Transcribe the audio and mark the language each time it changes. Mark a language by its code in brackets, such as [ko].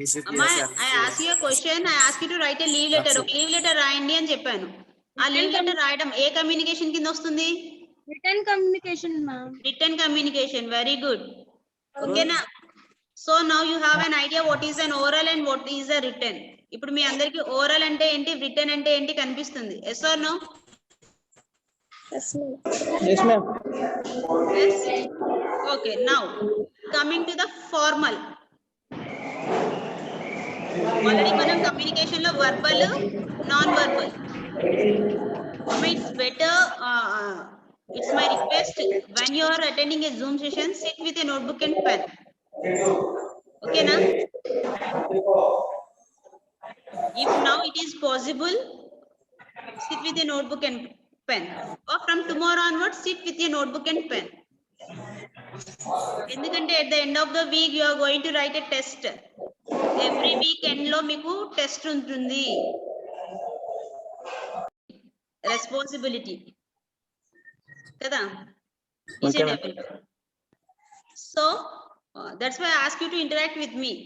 [te] అమ్మా, [en] I ask you a question, I ask you to write a leave letter. [te] ఒక leave letter రాయండి అని చెప్పాను. ఆ లీవ్ లెటర్ రాయడం ఏ కమ్యూనికేషన్ కింద వస్తుంది? [en] Written communication, ma'am. Written communication, very good. Okay na? So now you have an idea what is an oral and what is a written. [te] ఇప్పుడు మీ అందరికి oral అంటే ఏంటి, written అంటే ఏంటి కనిపిస్తుంది. [en] Yes or no? Yes, ma'am. Yes. Okay, now coming to the formal. [te] Already మనం communication లో verbal, non-verbal. [en] It's better, it's my request, when you are attending a Zoom session, sit with a notebook and pen. Okay na? If now it is possible, sit with a notebook and pen. Or from tomorrow onwards, sit with a notebook and pen. ఎందుకంటే at the end of the week you are going to write a test. [te] Every week end లో మీకు test ఉంటుంది. [en] Responsibility kada, each and every. So that's why I ask you to interact with me.